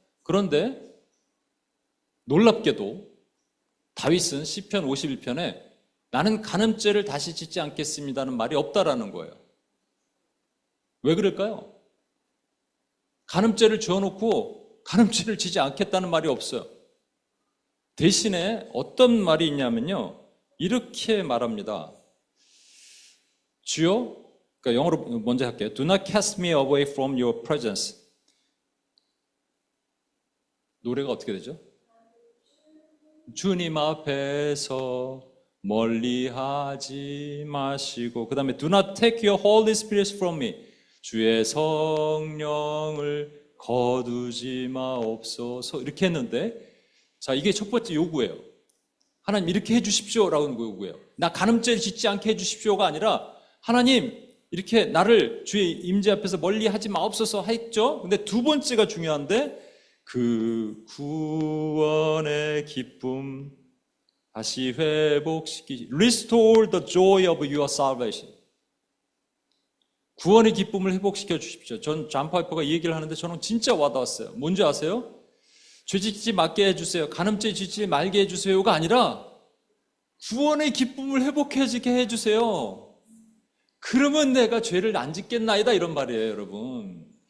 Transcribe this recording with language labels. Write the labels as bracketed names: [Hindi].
[Korean] 그런데 놀랍게도 다윗은 시편 51편에 나는 간음죄를 다시 짓지 않겠습니다는 말이 없다라는 거예요. 왜 그럴까요? 간음죄를 지어놓고 간음죄를 지지 않겠다는 말이 없어요. 대신에 어떤 말이 있냐면요, 이렇게 말합니다. 주여, 그러니까 영어로 먼저 할게요. [English] Do not cast me away from your presence. [Korean] 노래가 어떻게 되죠? 주님 앞에서 멀리하지 마시고, 그 다음에 [English] Do not take your Holy Spirit from me. [Korean] 주의 성령을 거두지 마옵소서. 이렇게 했는데, 자, 이게 첫 번째 요구예요. 하나님 이렇게 해주십시오라고 요구해요. 나 간음죄를 짓지 않게 해주십시오가 아니라 하나님 이렇게 나를 주의 임재 앞에서 멀리하지 마옵소서 했죠. 근데 두 번째가 중요한데, 그 구원의 기쁨 다시 회복시키시. [English] Restore the joy of your salvation. [Korean] 구원의 기쁨을 회복시켜 주십시오. 전 존 파이퍼가 이 얘기를 하는데 저는 진짜 와닿았어요. 뭔지 아세요? 죄 짓지 말게 해주세요. 간음죄 짓지 말게 해주세요가 아니라 구원의 기쁨을 회복해지게 해주세요. 그러면 내가 죄를 안 짓겠나이다, 이런 말이에요, 여러분.